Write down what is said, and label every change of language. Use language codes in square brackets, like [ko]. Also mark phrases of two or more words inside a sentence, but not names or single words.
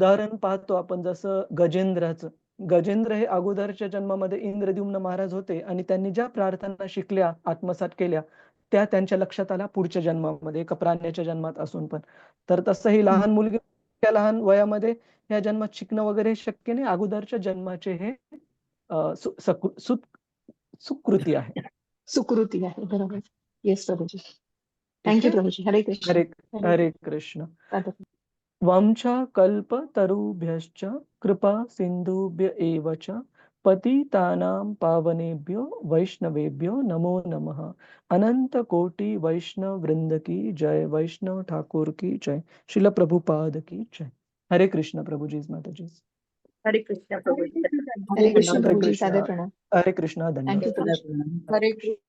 [mr] उदाहरण पाहतो आपण, जसं गजेंद्राचं. गजेंद्र हे अगोदरच्या जन्मामध्ये इंद्रद्युम्न महाराज होते आणि त्यांनी ज्या प्रार्थना शिकल्या, आत्मसात केल्या, त्या त्यांच्या लक्षात आल्या पुढच्या जन्मामध्ये, एका प्राण्याच्या जन्मात असून पण. तर तसं ही लहान मुलगी त्या लहान वयामध्ये या जन्मात शिकणं वगैरे शक्य नाही. अगोदरच्या जन्माचे हे सुकृती आहे. सुकृती आहे, बरोबर. येस प्रभूजी. थँक्यू प्रभूजी. [sa] हरे कृष्ण. हरे कृष्ण. [mr] सादर. [sa] वंश कल्पतरुभ्यश्च कृपा सिंधुभ्य एव च पतितानां पावनेभ्यो वैष्णवेभ्यो नमो नमः. [hi] अनंत कोटि वैष्णव वृंद की जय. वैष्णव ठाकुर की जय. शिल प्रभुपाद की जय. [sa] हरे कृष्ण प्रभुजी, माताजी. हरे कृष्ण प्रभूजी. हरे कृष्ण हरे प्रभूजी, कृष्ण. [mr] सादर प्रणाम. [sa] हरे कृष्ण. [mr] धन्यवाद. थँक्यू प्रभूजी. [sa] हरे कृष्ण.